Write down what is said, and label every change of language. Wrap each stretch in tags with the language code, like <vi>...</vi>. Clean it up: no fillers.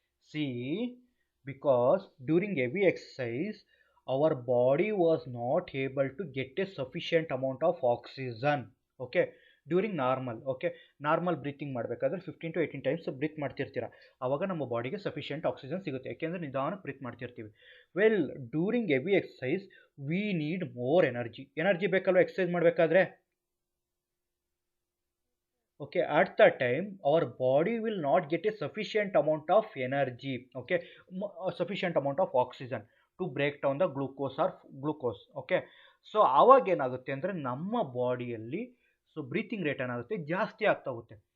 <en>See, because during heavy exercise, our body was not able to get a sufficient amount of oxygen. Okay, during normal, okay, normal breathing ಮಾಡಬೇಕಾದ್ರೆ 15 to 18 times breath ಮಾಡ್ತಿರ್ತೀರ.</en> <kn>ಆವಾಗ ನಮ್ಮ ಬಾಡಿಗೆ sufficient oxygen ಸಿಗುತ್ತೆ, ಯಾಕೆಂದರೆ ನಿಧಾನಕ್ಕೆ breathe ಮಾಡ್ತಿರ್ತೀವಿ.</kn> <en>well, during heavy exercise we need more energy</en> <kn>ಬೇಕಲ್ವ exercise ಮಾಡಬೇಕಾದ್ರೆ.</kn> <en>Okay, at that time our body will not get a sufficient amount of energy, okay, a sufficient amount of oxygen to break down the glucose, okay.</en> <kn>So ಆವಾಗ ಏನಾಗುತ್ತೆ ಅಂದರೆ ನಮ್ಮ ಬಾಡಿಯಲ್ಲಿ so breathing rate ಏನಾಗುತ್ತೆ, ಜಾಸ್ತಿ ಆಗ್ತಾ ಹೋಗುತ್ತೆ.</kn>